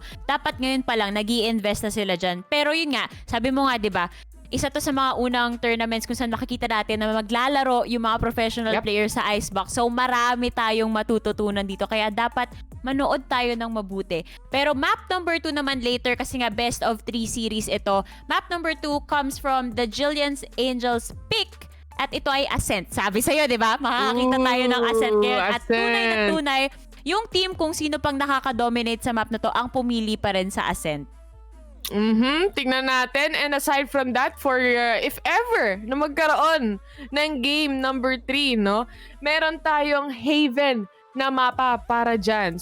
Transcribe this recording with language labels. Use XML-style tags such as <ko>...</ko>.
<tl>So, dapat ngayon pa lang, nag-i-invest na sila dyan. Pero yun nga, sabi mo nga, di ba, isa to sa mga unang tournaments kung saan makikita natin na maglalaro yung mga professional players sa Icebox. So, marami tayong matututunan dito. Kaya dapat manood tayo ng mabuti. Pero map number 2 naman later, kasi nga best of 3 series ito.</tl> <en>Map number 2 comes from the Jillian's Angels pick.</en> <tl>At ito ay Ascent. Sabi sa'yo, di ba? Makakakita tayo ng Ascent ngayon. At tunay na tunay, yung team kung sino pang nakaka-dominate sa map na to, ang pumili pa rin sa Ascent. Tingnan natin.</tl> <en>And aside from that, for if ever</en> <tl>na magkaroon ng game number 3, no, meron tayong Haven na mapa para dyan.</tl>